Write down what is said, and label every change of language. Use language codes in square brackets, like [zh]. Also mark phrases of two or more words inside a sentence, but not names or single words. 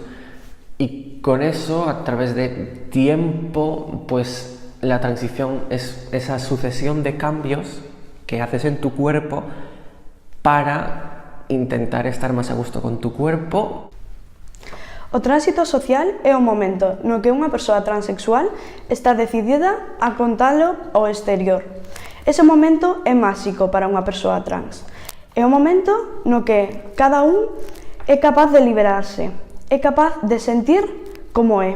[es] Y con eso, a través de tiempo, pues la transición es esa sucesión de cambios que haces en tu cuerpo para intentar estar más a gusto con tu cuerpo. [gl] O tránsito social é o momento no que unha persoa transexual está decidida a contalo ao exterior. Ese momento é máxico para unha persoa trans. É o momento no que cada un é capaz de liberarse, é capaz de sentir como é.